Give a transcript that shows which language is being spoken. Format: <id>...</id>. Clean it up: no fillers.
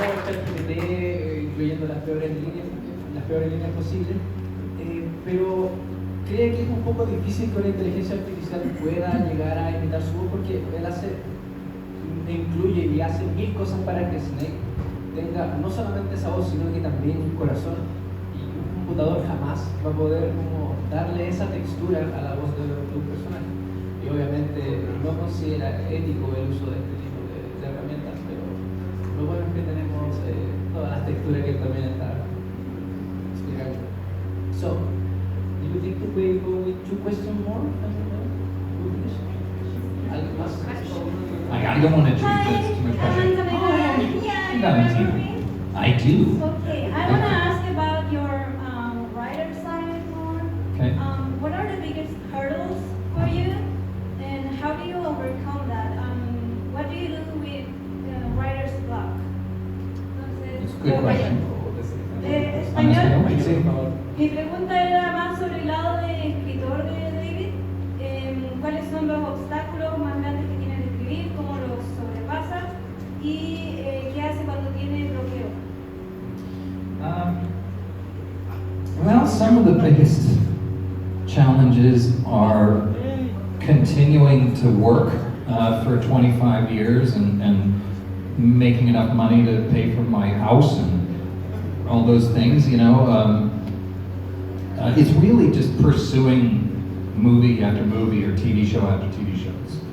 <es>Incluyendo las peores líneas posibles, pero cree que es un poco difícil que una inteligencia artificial pueda llegar a imitar su voz, porque él incluye y hace mil cosas para que Snake tenga no solamente esa voz, sino que también un corazón, y un computador jamás va a poder como darle esa textura a la voz de un personaje. Y obviamente no considera ético el uso de este tipo de herramientas, pero lo bueno es que tenemos todas las texturas que él también está explicando.</es> <en>So, do you think that we go with 2 questions more?</en> <es>¿Alguien más?</es> <en>I don't want to choose this too much pressure. I do. Okay, I want to ask about your writer side more. Okay. What are the biggest hurdles for you, and how do you overcome that? What do you do with writer's block? It's a good question.</en> <es>Español. Mi pregunta era más sobre el lado de escritor de David. ¿Cuáles son los obstáculos más grandes que tiene de escribir? ¿Cómo los sobrepasa? ¿Y qué hace cuando tiene bloqueo?</es> <en>Well, some of the biggest challenges are continuing to work for 25 years and making enough money to pay for my house and all those things, it's really just pursuing movie after movie or TV show after TV shows.</en>